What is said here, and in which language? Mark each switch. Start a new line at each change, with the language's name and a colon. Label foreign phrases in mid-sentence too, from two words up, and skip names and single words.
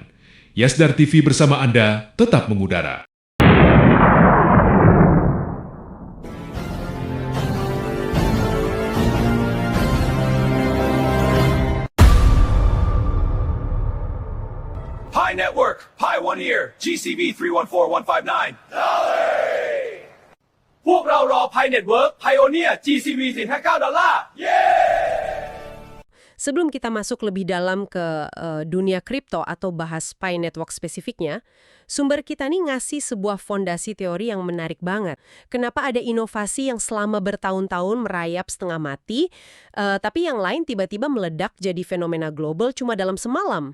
Indonesian: Yasdar TV bersama Anda tetap mengudara. Pi Network, Pi 1 Year, GCV 314159.
Thai: พวกเรารอ Pi Network, Pioneer, GCV 459 ดอลลาร์
Indonesian: Sebelum kita masuk lebih dalam ke dunia kripto atau bahas Pi Network spesifiknya, sumber kita nih ngasih sebuah fondasi teori yang menarik banget. Kenapa ada inovasi yang selama bertahun-tahun merayap setengah mati, tapi yang lain tiba-tiba meledak jadi fenomena global cuma dalam semalam?